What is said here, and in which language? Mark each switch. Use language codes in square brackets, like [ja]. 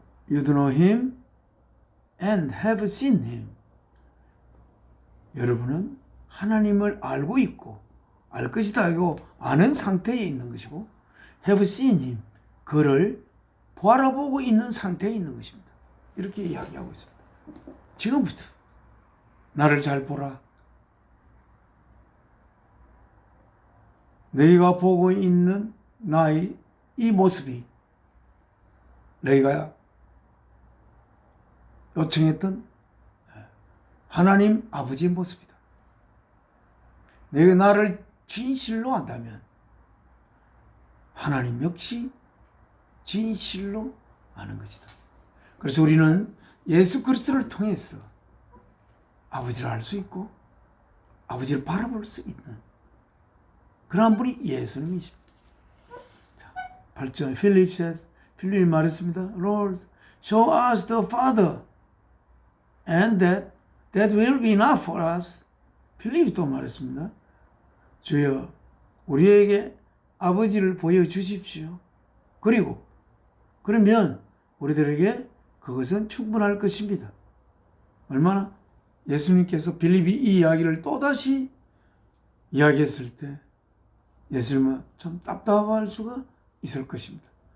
[en] You do know him and have seen him. [ko] 여러분은 하나님을 알고 있고 알 것이다 하고 아는 상태에 있는 것이고 [en] have seen him. [ko] 그를 바라보고 있는 상태에 있는 것입니다. 이렇게 이야기하고 있습니다. 지금부터 나를 잘 보라. 너희가 보고 있는 나의 이 모습이 너희가 요청했던 하나님 아버지의 모습이다. 너희가 나를 진실로 안다면 하나님 역시 진실로 아는 것이다. 그래서 우리는 예수 그리스도를 통해서 아버지를 알 수 있고 아버지를 바라볼 수 있는 그러한 분이 예수님이십니다. 8절 필립이 말했습니다. [en] Lord, show us the Father and that will be enough for us. [ko] 필립이 또 말했습니다. 주여 우리에게 아버지를 보여주십시오. 그리고 그러면 우리들에게 그것은 충분할 것입니다. 얼마나 예수님께서 빌립이 이 이야기를 또다시 이야기했을 때 예수님은 참 답답할 수가 있을 것입니다.